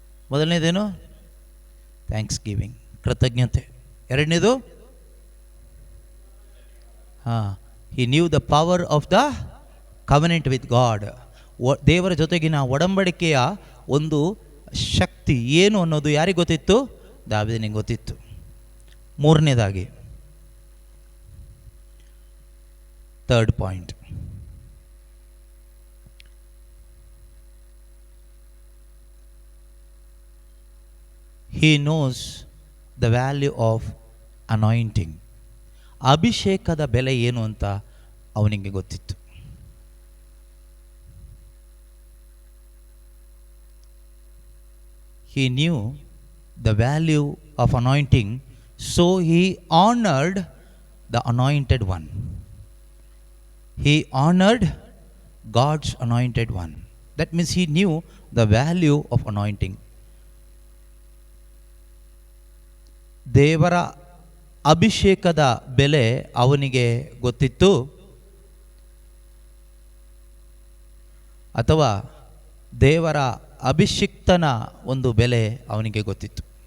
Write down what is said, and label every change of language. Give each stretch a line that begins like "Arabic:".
Kannada: ಮೊದಲನೇದೇನು? Thanks giving, ಕೃತಜ್ಞತೆ. ಎರಡನೇದು,
English: He knew the power of the covenant with God.
Kannada: ದೇವರ ಜೊತೆಗಿನ ಒಡಂಬಡಿಕೆಯ ಒಂದು ಶಕ್ತಿ ಏನು ಅನ್ನೋದು ಯಾರಿಗೆ ಗೊತ್ತಿತ್ತು? ದಾವೀದನಿಗೆ ಗೊತ್ತಿತ್ತು. ಮೂರನೇದಾಗಿ,
English: Third point, he knows the value of anointing.
Kannada: ಅಭಿಷೇಕದ ಬೆಲೆ ಏನು ಅಂತ ಅವನಿಗೆ ಗೊತ್ತಿತ್ತು.
English: He knew the value of anointing, so he honored the anointed one. He honored God's anointed one. That means he knew the value of anointing.
Kannada: ದೇವರ ಅಭಿಷೇಕದ ಬೆಲೆ ಅವನಿಗೆ ಗೊತ್ತಿತ್ತು, ಅಥವಾ ದೇವರ ಅಭಿಷಿಕ್ತನ ಒಂದು ಬೆಲೆ ಅವನಿಗೆ ಗೊತ್ತಿತ್ತು.